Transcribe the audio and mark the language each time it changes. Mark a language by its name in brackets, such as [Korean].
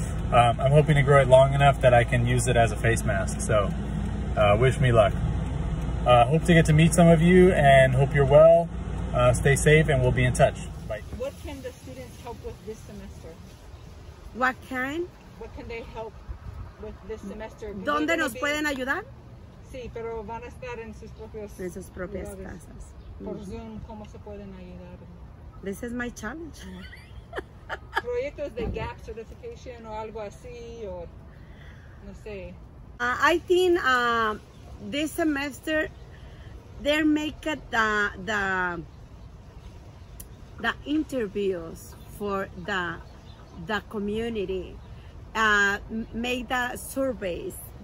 [English] I'm hoping to grow it long enough that I can use it as a face mask, so wish me luck. Hope to get to meet some of you and hope you're well. Stay safe and we'll be in touch. Bye. What can the students help with this semester? What kind? What can they help with this semester? [Spanish] ¿Dónde nos pueden ayudar? Sí, pero van a estar en sus propias casas. Por Zoom, ¿cómo se pueden ayudar? [English] This is my challenge. [Spanish] Proyectos de gap certification o algo así, o no sé. [English] I think this semester they make the interviews for the community, make the surveys.